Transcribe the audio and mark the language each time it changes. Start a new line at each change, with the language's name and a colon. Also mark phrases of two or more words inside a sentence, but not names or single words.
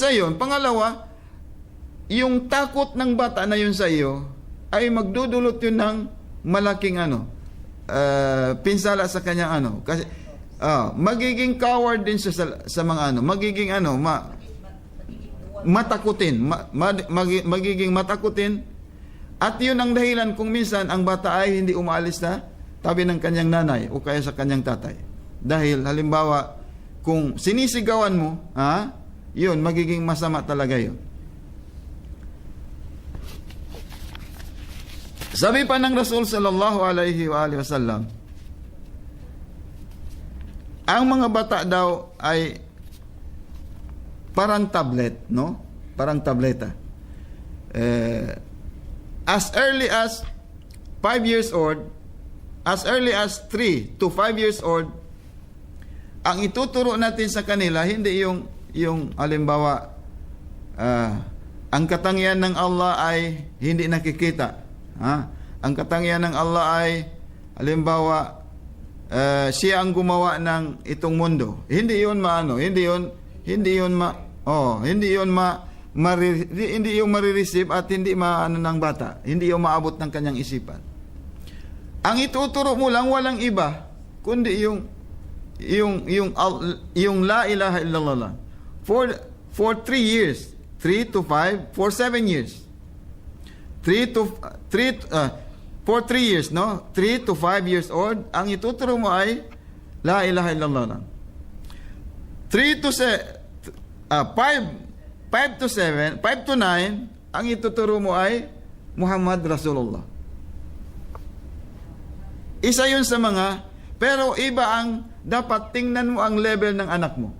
Filipino: Pangalawa, yung takot ng bata na yun sa iyo, ay magdudulot yun ng malaking pinsala sa kanyang kasi magiging coward din siya sa mga magiging matakutin, magiging matakutin, at yun ang dahilan kung minsan ang bata ay hindi umaalis na tabi ng kanyang nanay o kaya sa kanyang tatay. Dahil halimbawa, kung sinisigawan mo, yun, magiging masama talaga yun. Sabi pa ng Rasul
Arabic: صلى الله عليه وعلى آله وسلم,
Filipino: ang mga bata daw ay parang tablet, no? Parang tableta.
English: As early as 5 years old, as early as 3 to 5 years old,
Filipino: ang ituturo natin sa kanila, hindi yung halimbawa, ang katangian ng Allah ay hindi nakikita. Ang katangian ng Allah ay halimbawa, siya ang gumawa ng itong mundo. Hindi yun marireceive at hindi ng bata. Hindi yung maabot ng kanyang isipan. Ang ituturo mo lang walang iba kundi yung
Arabic: لا إله إلا الله
Filipino: lang.
English: For 3 years, 3 to 5, for 7 years. For 3 years, no? 3 to 5 years old,
Filipino: ang ituturo mo ay
Arabic: لا إله إلا الله
Filipino: lang. 5 to 7, 5 to 9, ang ituturo mo ay
Arabic: محمد رسول الله.
Filipino: Isa yun sa mga, pero iba ang dapat tingnan mo ang level ng anak mo.